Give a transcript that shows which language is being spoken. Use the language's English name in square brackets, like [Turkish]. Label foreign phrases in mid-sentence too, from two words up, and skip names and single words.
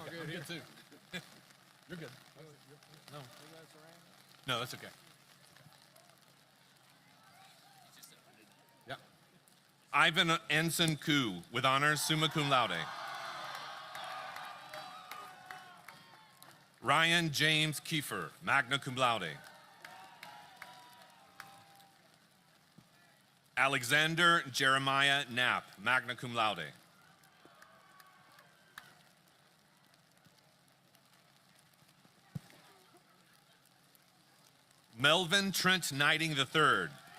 [English] Okay, good I'm here. good too. You're good. No. No, that's okay. Yeah. Ivan Ensign Koo, with honors, [Latin] summa cum laude. [English] Ryan James Kiefer, [Latin] magna cum laude. [English] Alexander Jeremiah Knapp, [Latin] magna cum laude. [English] Melvin Trent Knighting III.